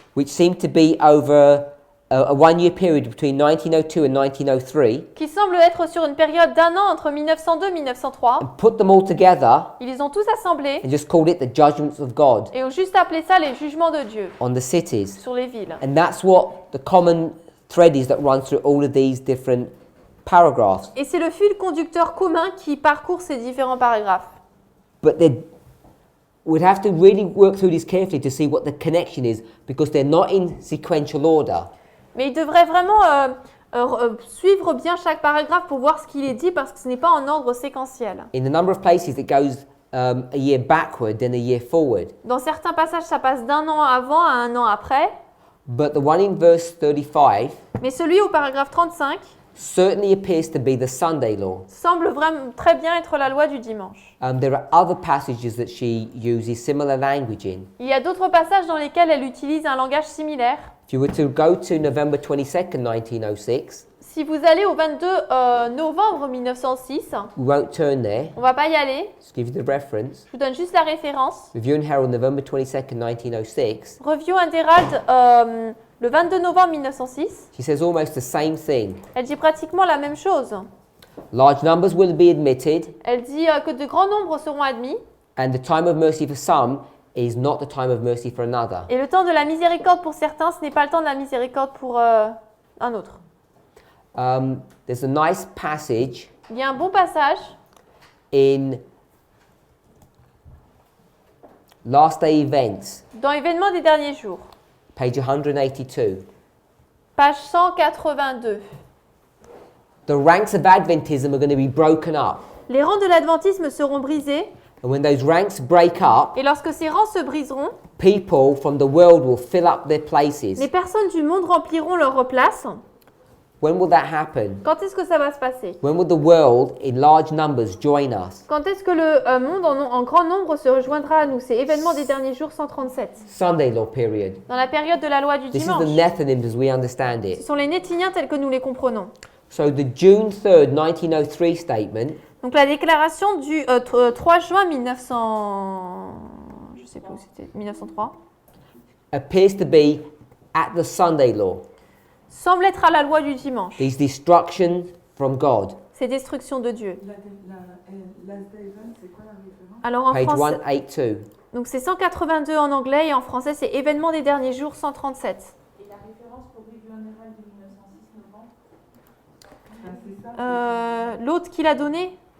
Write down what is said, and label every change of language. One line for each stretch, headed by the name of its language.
English: which seem to be over a 1 year period between 1902 and 1903,
French: qui semblent être sur une période d'un an entre 1902 et 1903.
English: and put them all together
French: Ils les ont tous assemblés
English: and just called it the judgments of God
French: et ont juste appelé ça les jugements de Dieu
English: on the cities.
French: sur les villes.
English: And that's what the common thread is that runs through all of these different paragraphs.
French: Et c'est le fil conducteur commun qui parcourt ces différents paragraphes.
English: But we'd have to really work through this carefully to see what the connection is, because they're not in sequential order.
French: Mais il devrait vraiment suivre bien chaque paragraphe pour voir ce qu'il est dit parce que ce n'est pas en ordre séquentiel.
English: In a number of places, it goes a year backward, then a year forward.
French: Dans certains passages, ça passe d'un an avant à un an après.
English: But the one in verse 35
French: Mais celui au paragraphe 35
English: certainly appears to be the Sunday law.
French: semble vraiment très bien être la loi du dimanche.
English: There are other passages that she uses similar language in.
French: Il y a d'autres passages dans lesquels elle utilise un langage similaire.
English: If you were to go to November 22nd, 1906,
French: Si vous allez au 22 novembre 1906,
English: we won't turn there.
French: on va pas y aller.
English: Just give you the reference.
French: Je vous donne juste la référence.
English: Review and Herald, November 22nd, 1906.
French: Review and Herald, le 22 novembre 1906.
English: She says almost the same thing.
French: Elle dit pratiquement la même chose.
English: Large numbers will be admitted,
French: Elle dit que de grands nombres seront admis.
English: and the time of mercy for some is not the time of mercy for another.
French: Et le temps de la miséricorde pour certains, ce n'est pas le temps de la miséricorde pour un autre.
English: There's a nice passage
French: Il y a un bon passage
English: in Last Day Events,
French: dans Événements des derniers jours,
English: page 182.
French: page 182.
English: The ranks of Adventism are going to be broken up.
French: Les rangs de l'adventisme seront brisés,
English: And when those ranks break up,
French: et lorsque ces rangs se briseront,
English: people from the world will fill up their places.
French: les personnes du monde rempliront leurs places.
English: When will that happen?
French: Quand est-ce que ça va se passer?
English: When will the world in large numbers join us?
French: Quand est-ce que le monde en grand nombre se rejoindra à nous? C'est Événements des derniers jours 137.
English: Sunday law period.
French: Dans la période de la loi du
English: This is
French: dimanche.
English: the Nethinims as we understand
French: Ce
English: it.
French: sont les Néthiniens tels que nous les comprenons.
English: So the June 3rd, 1903 statement
French: Donc la déclaration du 3 juin 1900... Je sais plus où c'était, 1903,
English: appears to be at the Sunday law.
French: semble être à la loi du dimanche.
English: These destructions from God.
French: Ces destructions de Dieu. Last Day Event, c'est quoi la référence? Alors en
English: Page
French: français,
English: 182.
French: donc c'est 182 en anglais et en français c'est Événements des derniers jours 137. Et la référence pour Revue en Herald de 1906 novembre? Ah, c'est ça? L'autre qu'il a donné,